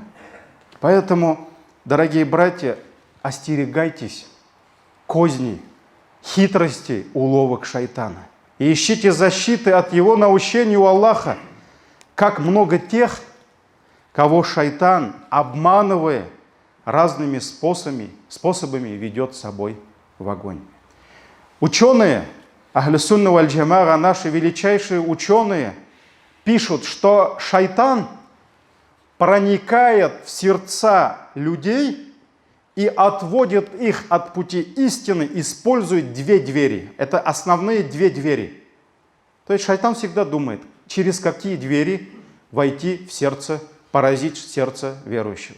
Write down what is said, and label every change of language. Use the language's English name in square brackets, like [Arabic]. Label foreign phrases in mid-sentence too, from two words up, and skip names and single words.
[Russian] Поэтому, дорогие братья, остерегайтесь козней, хитростей, уловок шайтана. И ищите защиты от его наущений у Аллаха. Как много тех, кого шайтан, обманывая разными способами, ведет с собой в огонь. Ученые, [Arabic] أهل السنة والجماعة, [Russian] наши величайшие ученые, пишут, что шайтан проникает в сердца людей и отводит их от пути истины, использует две двери. Это основные две двери. То есть шайтан всегда думает, через какие двери войти в сердце, поразить сердце верующего.